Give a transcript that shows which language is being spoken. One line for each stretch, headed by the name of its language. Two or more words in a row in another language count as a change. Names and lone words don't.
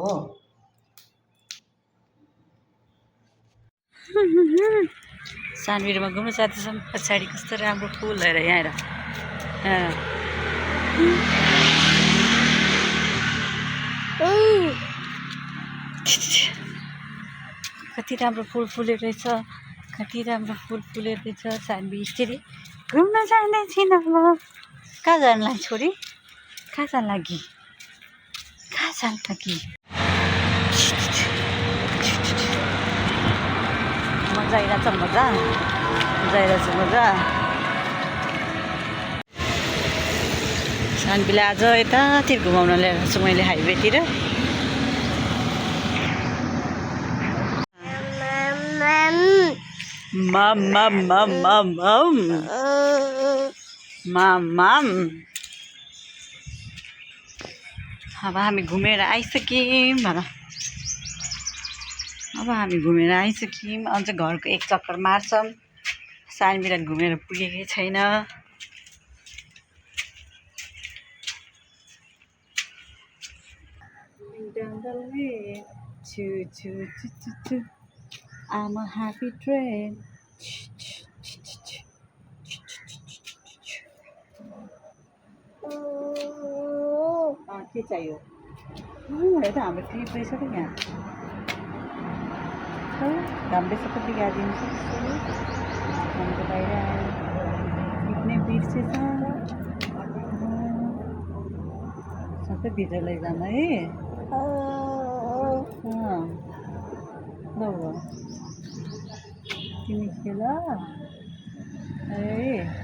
Nepali: सानवीरमा घुम्न जाँदैछौँ पछाडि कस्तो राम्रो फुल हेर यहाँ हेर कति राम्रो फुल फुलेको रहेछ कति राम्रो फुल फुलेको रहेछ सानवी यसरी घुम्न जाँदैछिन अब कहाँ जानलाई छोरी कहाँ जान लागि कहाँ जान लागि मजा आइरहेछ मजा आइरहेछ मजा सानवीलाई आज यतातिर घुमाउन ल्याएको छु मैले हाइवेतिर मम मम मम मम मम मम अब हामी घुमेर आइसक्यौँ भन अब हामी घुमेर आइसक्यौँ अझ घरको एक चक्कर मार्छौँ सानवीलाई घुमेर पुगेकै छैन
English: I'm a happy train.
Nepali: के चाहियो यता हाम्रो ट्रिप रहेछ त यहाँ घाम रहेछ कति गाडी हाम्रो बाहिर आयो ट्रिप नै बिर्सेछ सबै भित्र लैजान है ल तिमी खेल है